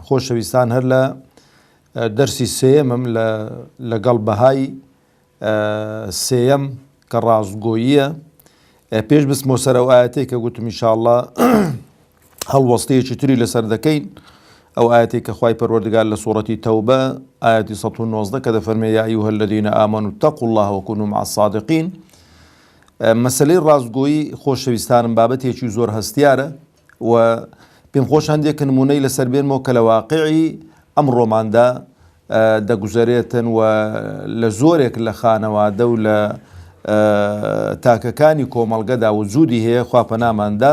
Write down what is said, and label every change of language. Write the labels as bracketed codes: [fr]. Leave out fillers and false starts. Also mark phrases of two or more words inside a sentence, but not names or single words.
[ckb] خۆشەویستان، هەر لە دەرسی سێیەمم لەگەڵ بەهای سێیەم کە ڕازگۆییە، پێش بچمەوە سەر ئەو ئاەتەی کە گوتم [ar] ئینشاء الله [ckb] هەڵوەستەیەکی تری لەسەر دەکەین، ئەو ئاەتەی کە خوای پەروەردگار لە سوورەتی تەوبە ئاەتی 119 کە دەفەرمێ [ar] یا ئەیها الذین ئامنوا اتقوا الله وكونوا مع الصادقین. [ckb] مەسەلەی ڕازگۆیی خۆشەویستانم بابەتێکی زۆر هەستیارە و پێم خۆش هەندێک نمونەی لەسەر بێنمەوە کە لە واقعی ئەمڕۆماندا دەگوزارێتن و لە زۆرێک لە خانەوادە و لە تاکەکانی کۆمەڵگەدا وجودی هەیە، خواپەناماندا.